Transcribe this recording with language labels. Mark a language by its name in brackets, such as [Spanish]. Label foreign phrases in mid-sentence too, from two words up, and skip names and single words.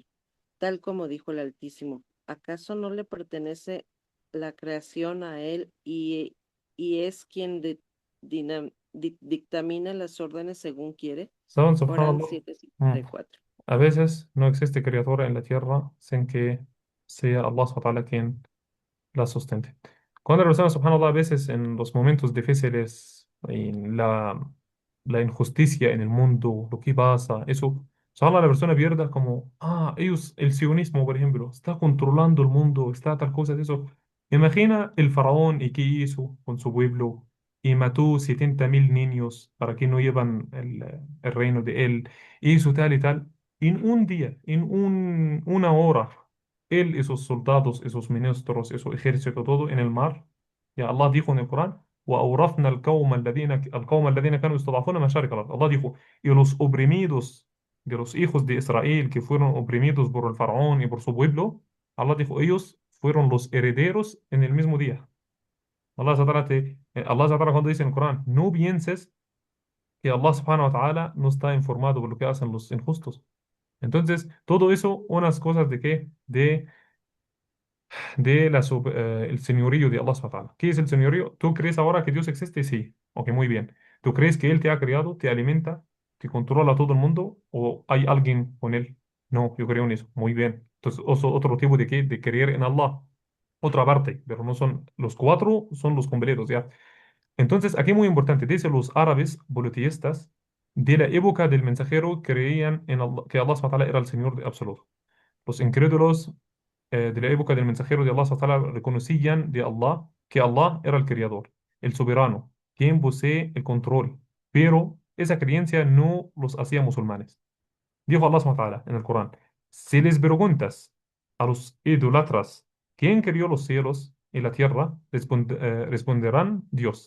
[Spanish] Tal como dijo el Altísimo, ¿acaso no le pertenece la creación a Él y es quien dictamina las órdenes según quiere? ¿Saben, Corán subhanallah? Mm. 7:54. A veces no existe criatura en la tierra sin que sea [Arabic] الله سبحانه وتعالى [Spanish] quien la sustente. Cuando la persona, subhanallah, a veces en los momentos difíciles, en la injusticia en el mundo, lo que pasa, eso, subhanallah, la persona pierda como, ellos, el sionismo, por ejemplo, está controlando el mundo, está tal cosa, eso. Imagina el faraón y qué hizo con su pueblo y mató 70.000 niños para que no llevan el reino de él, hizo tal y tal. En un día, una hora él, esos soldados, esos ministros, esos ejército, todo en el mar. Ya Allah dijo en el Corán, [Arabic] وأورثنا القوم الذين كانوا يستضعفون مشارق الأرض. [Spanish] Allah dijo, y los oprimidos de los hijos de Israel que fueron oprimidos por el faraón y por su pueblo, Allah dijo, ellos fueron los herederos en el mismo día. [Arabic] الله تعالى [Spanish] cuando dice en el Corán, no pienses que [Arabic] الله سبحانه وتعالى [Spanish] no está informado por lo que hacen los injustos. Entonces, todo eso, unas cosas de qué? El señorío de [Arabic] الله سبحانه وتعالى. [Spanish] ¿Qué es el señorío? ¿Tú crees ahora que Dios existe? Sí. Ok, muy bien. ¿Tú crees que Él te ha creado, te alimenta, te controla todo el mundo o hay alguien con Él? No, yo creo en eso. Muy bien. Entonces, otro tipo de qué? De creer en Allah. Otra parte, pero no son los cuatro, son los completos, ¿ya? Entonces, aquí muy importante, dice los árabes politeístas de la época del mensajero creían en Allah, que [Arabic] الله سبحانه وتعالى [Spanish] era el Señor de absoluto. Los incrédulos de la época del mensajero de Allah SWT reconocían de Allah que Allah era el creador, el soberano, quien posee el control, pero esa creencia no los hacía musulmanes. Dijo Allah SWT en el Corán, si les preguntas a los idólatras quién creó los cielos y la tierra, responderán Dios.